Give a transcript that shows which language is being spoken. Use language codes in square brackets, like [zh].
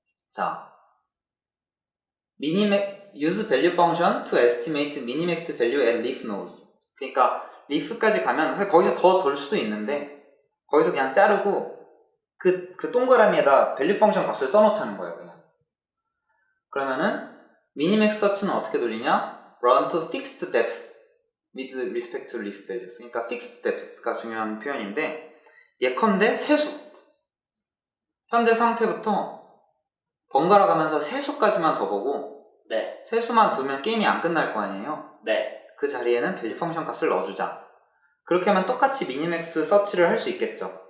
[en] 자, use value function to estimate minimax value at leaf nodes. [ko] 그러니까 리프까지 가면 사실 거기서 더 돌 수도 있는데 거기서 그냥 자르고 그 동그라미에다 value 펑션 값을 써놓자는 거예요. 그냥. 그러면은 minimax search는 어떻게 돌리냐? [en] run to fixed depth with respect to leaf values. [ko] 그러니까 fixed depth가 중요한 표현인데 예컨대 세수 현재 상태부터 번갈아 가면서 세수까지만 더 보고 네. 세수만 두면 게임이 안 끝날 거 아니에요. 네. 그 자리에는 밸류 펑션 값을 넣어주자. 그렇게 하면 똑같이 미니맥스 서치를 할 수 있겠죠.